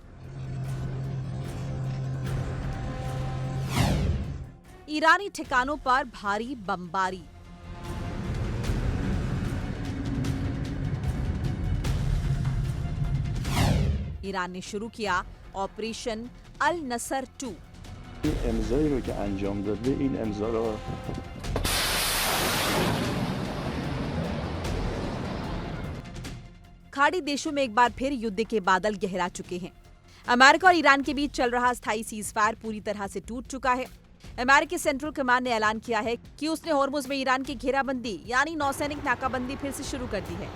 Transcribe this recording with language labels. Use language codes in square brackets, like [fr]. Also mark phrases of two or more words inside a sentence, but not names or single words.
[hi] ईरानी ठिकानों पर भारी बमबारी। ईरान ने शुरू किया ऑपरेशन अल नसर 2। [fa] امضایی رو که انجام داده این امضا رو [hi] खाड़ी देशों में एक बार फिर युद्ध के बादल गहरा चुके हैं। अमेरिका और ईरान के बीच चल रहा स्थायी सीज़फायर पूरी तरह से टूट चुका है। अमेरिकी सेंट्रल कमांड ने ऐलान किया है कि उसने होर्मुज में ईरान की घेराबंदी यानी नौसैनिक नाकाबंदी फिर से शुरू कर दी है।